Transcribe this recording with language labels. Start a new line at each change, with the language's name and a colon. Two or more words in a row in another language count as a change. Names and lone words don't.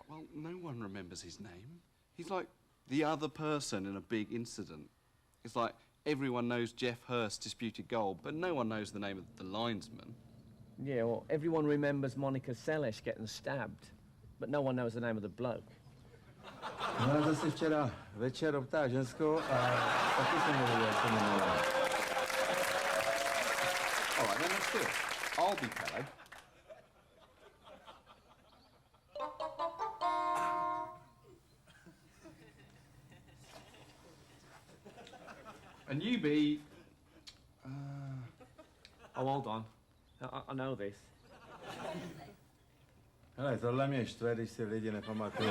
English: Well, no one remembers his name. He's like the other person in a big incident. It's like everyone knows Jeff Hurst's disputed goal, but no one knows the name of the linesman. Yeah, well, everyone remembers Monica Seles getting stabbed, but no one knows the name of the bloke.
Czech: No a zase včera večer obtáhl ženskou a taky jsem nevěděl, jak se jmenovala.
English: All right, then let's do it. I'll be Pelé. And you be... Oh, hold on. I know this.
Czech: Hele, tohle mě štve, když si lidi nepamatují.